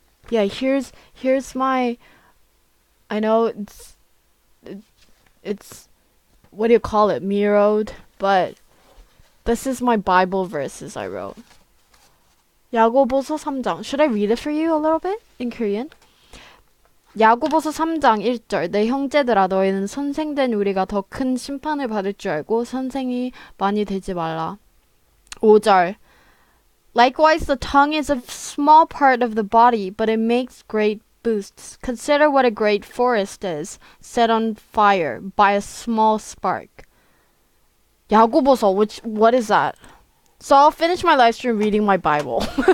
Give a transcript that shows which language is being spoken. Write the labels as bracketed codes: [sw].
[en] Yeah, here's my. I know it's what do you call it? Mirrored, but this is my Bible verses I wrote. [ko] 야고보서 3장. [en] Should I read it for you a little bit in Korean? [ko] 야고보서 3장 1절. 내 형제들아 너희는 선생된 우리가 더 큰 심판을 받을 줄 알고 선생이 많이 되지 말라. 5절. [en] Likewise the tongue is a small part of the body, but it makes great boosts. Consider what a great forest is, set on fire by a small spark. 야고보서, what is that? So I'll finish my live stream reading my Bible.